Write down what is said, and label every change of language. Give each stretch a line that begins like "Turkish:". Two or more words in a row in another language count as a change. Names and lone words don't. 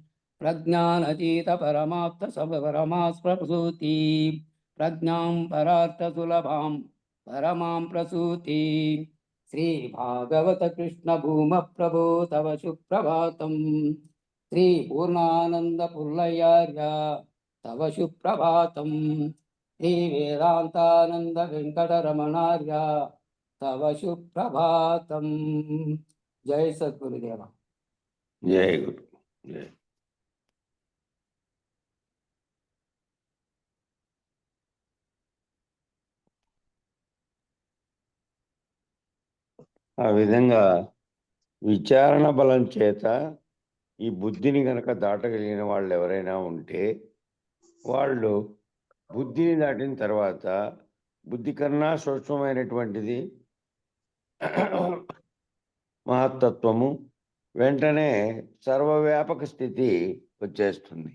Sanskrit: प्रज्ञानतीतपरमाप्तसपरमास्प्रसूति प्रज्ञां परार्थसुलभां परमां प्रसूति श्रीभागवत कृष्ण भूम प्रभो तव सुप्रभातम् श्रीपूर्णानन्दपुल्लयार्य तव सुप्रभातम् श्रीवेदान्तानन्द वेङ्कटरमणार्य तव सुप्रभातम् जय सद्गुरुदेव जय गुरु जय
Telugu: ఆ విధంగా విచారణ బలం చేత ఈ బుద్ధిని గనక దాటగలిగిన వాళ్ళు ఎవరైనా ఉంటే వాళ్ళు బుద్ధిని దాటిన తర్వాత బుద్ధి కన్నా సూక్ష్మమైనటువంటిది మహత్తత్వము వెంటనే సర్వవ్యాపక స్థితి వచ్చేస్తుంది.